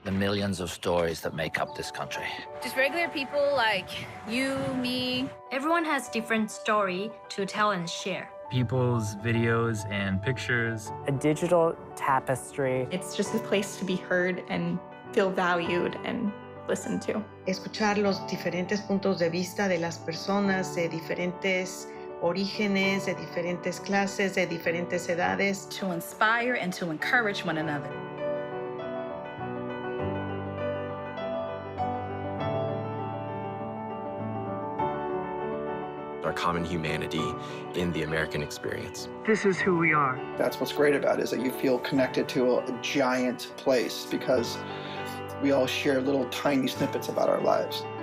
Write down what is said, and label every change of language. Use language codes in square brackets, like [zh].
[en] The millions of stories that make up this country. Just regular people like you, me. Everyone has different story to tell and share. People's videos and pictures. A digital tapestry. It's just a place to be heard and feel valued and listened to. [es] Escuchar los diferentes puntos de vista de las personas de diferentes orígenes, de diferentes clases, de diferentes edades. [en] To inspire and to encourage one another. our common humanity in the American experience. This is who we are. That's what's great about it, is that you feel connected to a giant place because we all share little tiny snippets about our lives.